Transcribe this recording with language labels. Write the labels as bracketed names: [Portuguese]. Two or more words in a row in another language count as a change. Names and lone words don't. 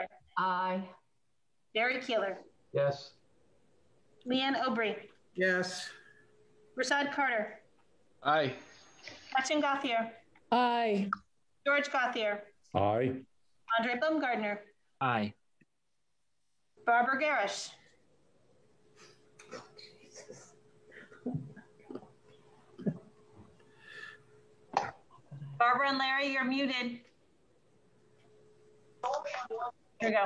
[English] Aye. Barry Keeler. Yes. Leanne Aubry. Yes. Rashad Carter. Aye. Gretchen Gauthier. Aye. George Gauthier. Aye. Andre Baumgardner. Aye. Barbara Garish. Barbara and Larry, you're muted. Here we go.